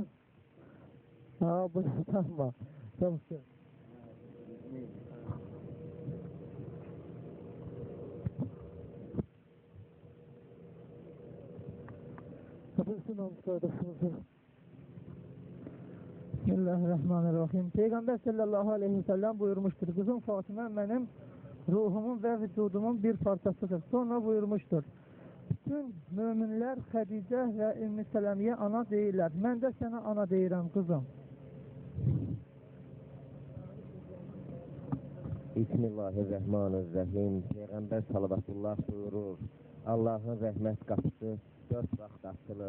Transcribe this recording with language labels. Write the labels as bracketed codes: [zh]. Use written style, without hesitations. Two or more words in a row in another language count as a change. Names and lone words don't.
[tr] Bu tanıma. Tamsın. Buyursun olmuş kardeşimizi. [ar] بسم الله الرحمن الرحيم. Peyğəmbər صلى الله عليه وسلم buyurmuştur. [tr] Kızım Fatıma benim ruhumun ve vücudumun bir parçasıdır. Sonra buyurmuştur. [az] Bütün müminler Xədicə və Ümmü Sələmiyə ana deyirlər. Mən də sənə ana deyirəm kızım. [ar] بسم الله الرحمن الرحيم. [az] Peyğəmbər salavatullah buyurur. Allahın rəhmət qapısı 4 vaxt açılır.